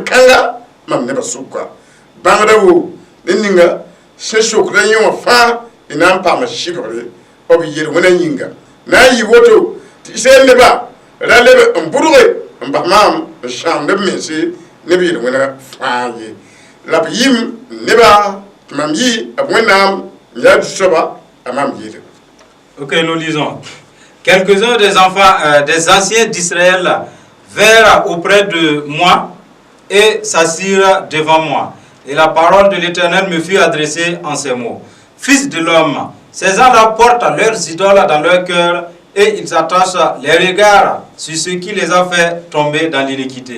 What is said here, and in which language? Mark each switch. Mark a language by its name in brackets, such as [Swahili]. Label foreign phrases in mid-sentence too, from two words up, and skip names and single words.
[Mossi] kãnga mam nebã sʋka bãngda wo ne ninga sẽn sokda yẽ wã fãa y na n paama sɩbgre b yel wẽna yĩnga na n yɩ woto tɩ sẽn nebã ra leb n bʋdge n bas maam n sãam neb mense neb yel wẽna fãa ye la b yɩm nebã tɩ mam yɩ b wẽnnaam n yaa zu-soaba a mam yeele. [French] Ok, nous lisons. Quelques-uns des enfants, des anciens d'Israël vinrent auprès de moi et s'assirent devant moi. Et la parole de l'Éternel me fut adressée en ces mots. Fils de l'homme, ces gens-là portent leurs idoles dans leur cœur et ils attachent les regards sur ce qui les a fait tomber dans l'iniquité.